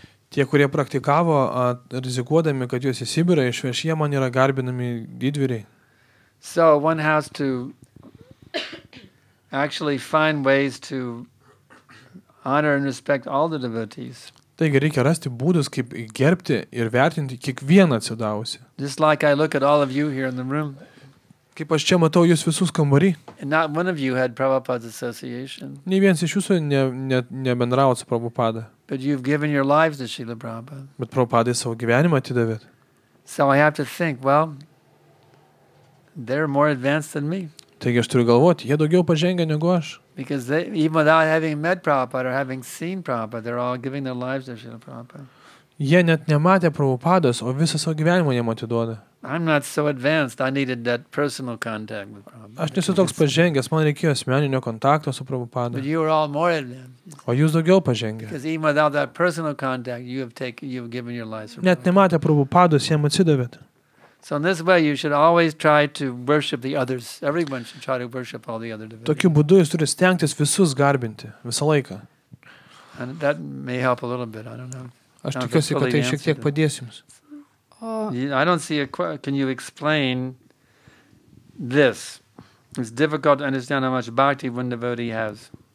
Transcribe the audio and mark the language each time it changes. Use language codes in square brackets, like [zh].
[lt] Tie, kurie praktikavo, rizikuodami, kad juos į Sibirą išveš, jie man yra garbinami didvyriai. [en] So one has to actually find ways to honor and respect all the devotees. [lt] Taigi reikia rasti būdus, kaip gerbti ir vertinti kiekvieną atsidavusi. [en] Just like I look at all of you here in the room. [lt] Kaip aš čia matau jūs visus kambarį. [en] And not one of you had Prabhupada's association. [lt] Nei vienas iš jūsų nebendravo su Prabhupada. [en] But you've given your lives to Srila Prabhupada. [lt] Bet Prabhupadai savo gyvenimą atidavėt. [en] So I have to think, well, they're more advanced than me. [lt] Taigi aš turiu galvoti, jie daugiau pažengę negu aš. [en] Because they, even without having met Prabhupada or having seen Prabhupada, they're all giving their lives to Srila Prabhupada. [lt] Jie net nematė Prabhupados, o visą savo gyvenimą jiem atiduoda. [en] I'm not so advanced. I needed that personal contact with Prabhupada. [lt] Aš nesu toks pažengęs, man reikėjo asmeninio kontakto su Prabhupada. [en] But you are all more advanced. [lt] O jūs daugiau pažengę. [en] Because even without that personal contact, you've given your lives for [lt] Net [en] Prabhupada. [lt] nematė Prabhupados, jiem atsidavėt. [en] So in this way, you should always try to worship the others. Everyone should try to worship all the other devotees. [lt] Tokiu būdu jūs turite stengtis visus garbinti, visą laiką. [en] And that may help a little bit. I don't know. [lt] Aš tikiuosi, kad tai šiek tiek padės jums. [en] I don't see can you explain this? It's difficult to understand how much bhakti one devotee has.